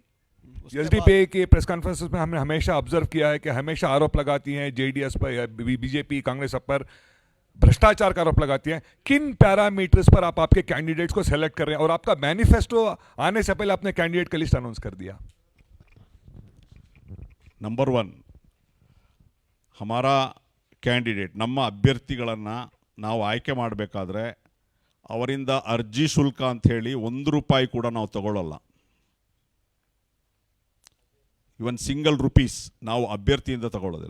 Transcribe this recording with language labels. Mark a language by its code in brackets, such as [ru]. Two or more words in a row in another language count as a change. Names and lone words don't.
[hi] एसडीपीआई के प्रेस कॉन्फ्रेंसेस में हमने हमेशा ऑब्जर्व किया है कि हमेशा आरोप लगाती हैं जेडीएस पर या बीजेपी कांग्रेस पर भ्रष्टाचार का आरोप लगाती हैं। किन पैरामीटर्स पर आप आपके कैंडिडेट्स को सेलेक्ट कर रहे हैं? और आपका मैनिफेस्टो आने से पहले आपने कैंडिडेट का लिस्ट अनाउंस कर दिया। [kn] ನಂಬರ್ 1, हमारा ಕ್ಯಾಂಡಿಡೇಟ್, ನಮ್ಮ ಅಭ್ಯರ್ಥಿಗಳನ್ನು ನಾವು ಆಯ್ಕೆ ಮಾಡಬೇಕಾದ್ರೆ ಅವರಿಂದ ಅರ್ಜಿ ಶುಲ್ಕ ಅಂತ ಹೇಳಿ ₹1 ಕೂಡ ನಾವು ತಗೊಳ್ಳಲ್ಲ. ಇವನ್ ₹1 ನಾವು ಅಭ್ಯರ್ಥಿಯಿಂದ ತಗೊಳ್ಳೋದಿಲ್ಲ.